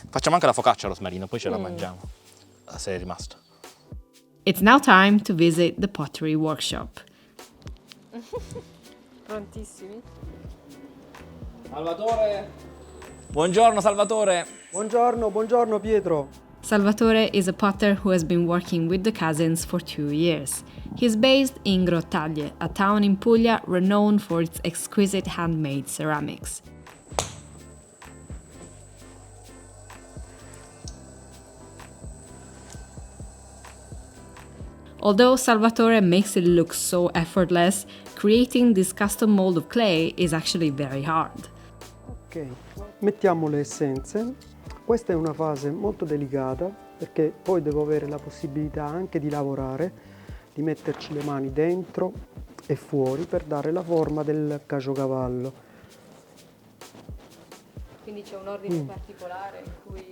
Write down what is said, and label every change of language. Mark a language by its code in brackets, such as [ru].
[it] Facciamo anche la focaccia rosmarino, poi ce la mangiamo, se è rimasto. [en] It's now time to visit the pottery workshop. [it] Prontissimi? Salvatore! Buongiorno Salvatore! Buongiorno Pietro. [en] Salvatore is a potter who has been working with the cousins for 2 years. He's based in Grottaglie, a town in Puglia renowned for its exquisite handmade ceramics. Although Salvatore makes it look so effortless, creating this custom mold of clay is actually very hard. [it] Ok, mettiamo le essenze. Questa è una fase molto delicata perché poi devo avere la possibilità anche di lavorare, di metterci le mani dentro e fuori per dare la forma del caciocavallo. Quindi c'è un ordine particolare in cui...